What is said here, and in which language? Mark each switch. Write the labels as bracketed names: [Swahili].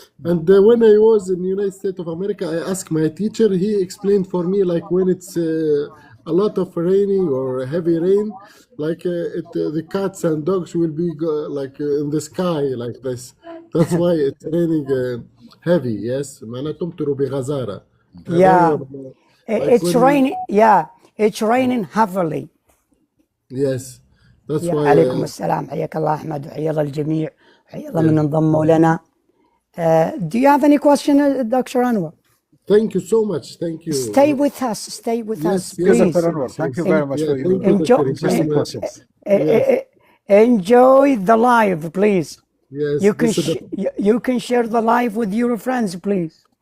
[English] And when I was in the United States of America, I asked my teacher. He explained for me like when it's a lot of raining or heavy rain, like the cats and dogs will be in the sky like this. That's why it's raining heavy. [Arabic] Yes, معناها تمطر بغزارة. [English] Yeah, it's raining. Yeah, it's raining heavily. Yes, that's why. [Arabic] عليكم السلام، حياك الله أحمد وحيا الله الجميع، حيا الله من انضموا لنا. [English] Do you have any question, Dr. Anwar? Thank you so much. Thank you. Stay with us. Yes, Please. Dr. Anwar. Thank you very much for your interesting questions. Enjoy the live, please. Yes, you can share the live with your friends, please.